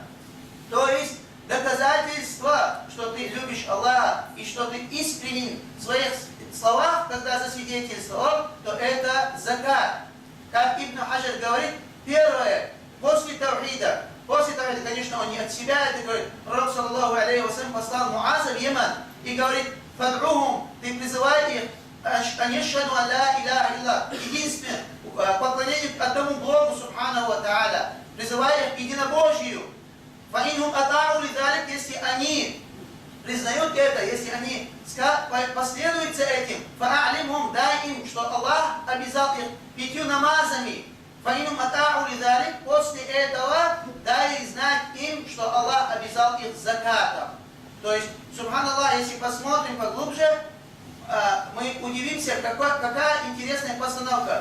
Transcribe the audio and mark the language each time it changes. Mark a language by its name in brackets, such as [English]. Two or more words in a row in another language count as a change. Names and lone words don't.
[Russian] То есть доказательство, что ты любишь Аллаха и что ты искренен в своих словах, когда засвидетельствовал, то это закат. Как Ибн Хаджар говорит, первое, после тавхида, конечно, он не от себя, это говорит, Пророк [Arabic] صلى الله عليه وسلم [Russian] послал Муаза в Йемен и говорит: фад'ухум, ты призывай их, [Arabic] أشهد أن لا إله إلا, [Russian] единственное, поклонение одному Богу [Arabic] سبحانه وتعالى, [Russian] призывай их к единобожию. [Arabic] فإن هم أطاعوا لذلك, [Russian] если они признают это, если они последуют за этим, [Arabic] فأعلمهم, [Russian] дай им, что Аллах обязал их 5 намазами. [Arabic] فإن هم أطاعوا لذلك, [Russian] после этого дай знать им, что Аллах обязал их закатом. То есть, субханаллах, если посмотрим поглубже, мы удивимся, какая интересная постановка.